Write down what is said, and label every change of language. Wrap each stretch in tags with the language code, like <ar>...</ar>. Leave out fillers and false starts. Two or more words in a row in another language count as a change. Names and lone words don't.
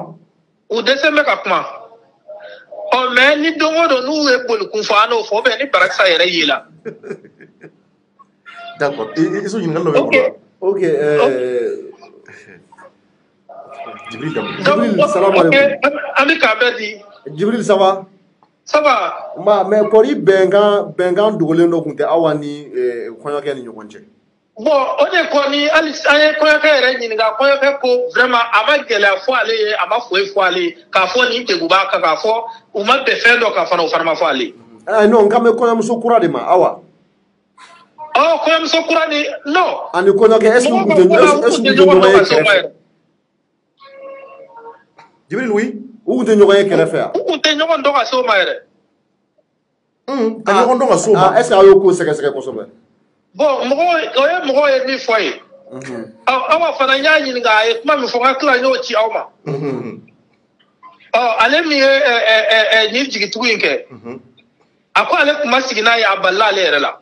<bm>u dɛsɛ bɛ ka kuma mais ni don o don n'u ye bolikun fɔ an n'o fɔ ni barakisa yɛrɛ ye la d'accord iso ɲininkali dɔ bɛ bolo ok Jibril</bm> <ar>salam alaikum</ar> <bm>an bɛ k'a bɛɛ di Jibril</bm> <fr>ça va mais</fr> <bm>kɔri bɛnkan dogolen dɔ tun tɛ aw ni kɔɲɔkɛ ni ɲɔgɔn cɛ bon o de kɔni hali an ye kɔɲɔkɛ yɛrɛ ɲininka kɔɲɔkɛ ko vraiment a ma gɛlɛya fɔ ale ye a ma foyi fɔ ale ye k'a fɔ nin degun b'a kan k'a fɔ u ma bɛn fɛn dɔ kan fana o fana ma fɔ ale ye non k'an bɛ kɔɲɔmuso kura de ma awa kɔɲɔmuso kura ni non ani kɔɲɔkɛ</bm> <fr>est-ce que</fr> <bm>u tɛ ɲɔgɔn ye kɛrɛfɛ Jibril oui u tun tɛ ɲɔgɔn ye kɛrɛfɛ yan u tun tɛ ɲɔgɔn dɔn ka se o ma yɛrɛ ka ɲɔgɔn dɔn ka se o ma</bm> <fr>est-ce que</fr> <bm>a y'o ko sɛgɛsɛgɛ kosɛbɛ bon o ye mɔgɔw ye min fɔ ye awa fana n y'a ɲininka a ye kuma min fɔ n ka tila n y'o ci aw ma ale min ye nin jigitugu in kɛ a ko ale tun ma sigi n'a ye a balila ale yɛrɛ la</bm>